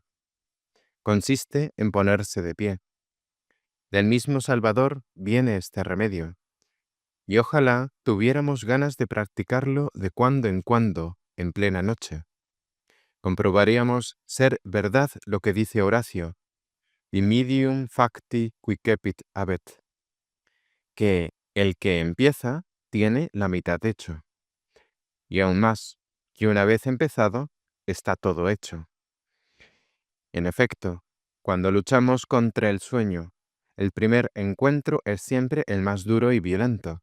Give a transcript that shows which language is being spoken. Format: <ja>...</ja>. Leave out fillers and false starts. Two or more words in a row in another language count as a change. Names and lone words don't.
<es>Consiste en ponerse de pie. Del mismo Salvador viene este remedio, y ojalá tuviéramos ganas de practicarlo de cuando en cuando, en plena noche. Comprobaríamos ser verdad lo que dice Horacio,</es> <la>Dimidium facti quicepit habet,</la> <es>que el que empieza tiene la mitad hecho. Y aún más, que una vez empezado, está todo hecho. En efecto, cuando luchamos contra el sueño, el primer encuentro es siempre el más duro y violento.</es>